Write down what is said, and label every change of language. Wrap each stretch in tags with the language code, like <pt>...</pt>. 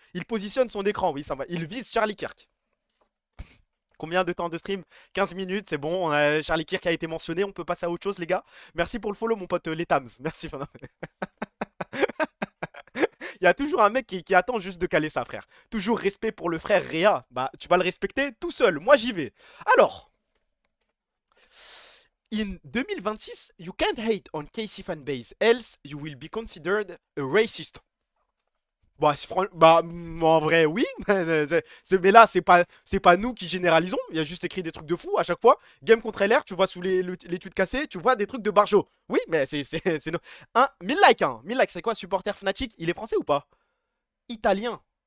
<fr>Il positionne son écran, oui, ça va. Il vise Charlie Kirk. Combien de temps de stream? 15 minutes, c'est bon. On a Charlie Kirk a été mentionné. On peut passer à autre chose, les gars. Merci pour le follow, mon pote Letams. Merci. Il y a toujours un mec qui attend juste de caler ça, frère. Toujours respect pour le frère Réa. Bah, tu vas le respecter tout seul. Moi, j'y vais. Alors,</fr> <en>in 2026, you can't hate on KC fanbase, else you will be considered a racist.</en> <fr>Bah, en vrai, oui. Mais là, c'est pas nous qui généralisons. Il y a juste écrit des trucs de fou à chaque fois. Game contre LR, tu vois sous les tweets cassés, tu vois des trucs de Barjo. Oui, mais c'est 1000 likes, hein. 1000 likes, c'est quoi, supporter Fnatic? Il est français ou pas? Italien.</fr>